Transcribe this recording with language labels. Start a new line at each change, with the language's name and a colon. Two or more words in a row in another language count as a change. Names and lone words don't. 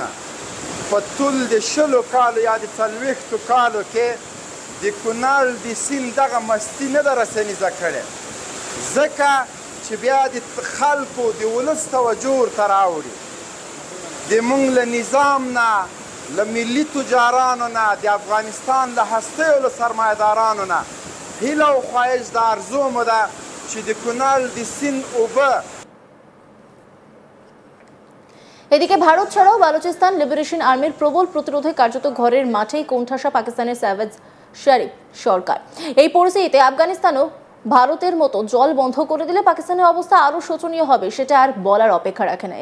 Pashto: په ټول د 20 کالو یا د 40 کالو کې د کونړ د سیند دغه مستی نه ده رسنیزه کړې، ځکه چې بیا د خلکو د ولس توجه ورته راوړي. د مونږ له نظام نه، له ملي تجارانو نه، د افغانستان له هستیو له سرمایه‌دارانو نه هیله او خواهش د آرزو مو ده چې د کونړ د سیند اوبه।
Bangla: এদিকে ভারত ছাড়াও বালুচিস্তান লিবারেশন আর্মির প্রবল প্রতিরোধে কার্যত ঘরের মাঠেই কোণঠাসা পাকিস্তানের সারওয়াজ শরীফ সরকার। এই পরিস্থিতিতে আফগানিস্তানও ভারতের মতো জল বন্ধ করে দিলে পাকিস্তানের অবস্থা আরো শোচনীয় হবে, সেটা আর বলার অপেক্ষা রাখে না।